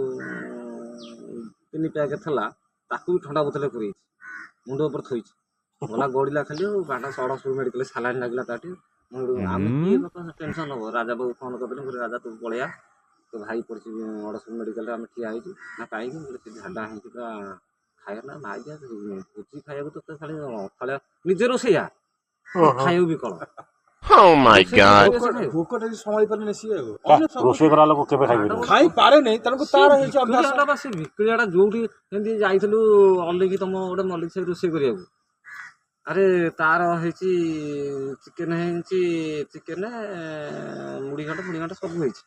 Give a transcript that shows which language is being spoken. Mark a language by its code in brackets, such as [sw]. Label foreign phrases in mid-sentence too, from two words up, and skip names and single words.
[or] 3 ପ୍ୟାକେଟ ଥିଲା ତାକୁ ବି ଥଣ୍ଡା ବୋତଲରେ ପୁରେଇଛି ମୁଣ୍ଡ ଉପରେ ଥୋଇଛି ଗଲା ଗଡ଼ିଲା ଖାଲି ଆଉ ବାଟ ସଡ଼କ [en] medical saline [or] ଲାଗିଲା ତାଠି ଆମେ କିଏ କଥା ଟେନସନ୍ ହବ ରାଜା ବାବୁ ଫୋନ କରିଦେଲେ ରାଜା ତୁ ପଳେଇଆ ତୋ ଭାଇ ପଡ଼ିଛି ଅଡ଼ଶପୁର ମେଡ଼ିକାଲରେ ଆମେ ଠିଆ ହେଇଛୁ ନା କାହିଁକି ସେ ଝାଡ଼ା ହେଇକି ପୁରା ଖାଇବା ନା ମାଇକିଆ ଭୋଜି ଖାଇବାକୁ ତ ଖାଲି ଅଖାଳିଆ ନିଜେ ରୋଷେଇଆ ଖାଇବାକୁ ବି କଳ [en] Oh my god. [or] ଭୋକଟା ସମ୍ଭାଳି ପାରିଲେ ସିଏ ଆଉ ରୋଷେଇ କରା ଲୋକ କେବେ ଖାଇବେ ଖାଇ ପାରେନି ତେଣୁ ତାର ହେଇଛି ଅଭ୍ୟାସ। ଭିକ୍ରିଆଟା ବା ସେ ଭିକ୍ରିଆଟା ଯୋଉଠି ଏମିତି ଯାଇଥିଲୁ ଅଲିକି ତମ ଗୋଟେ ମଲ୍ଲିକ ସାହି ରୋଷେଇ କରିବାକୁ। ଆରେ ତାର ହେଇଛି ଚିକେନ ମୁଢ଼ି ଘାଣ୍ଟ ସବୁ ହେଇଛି।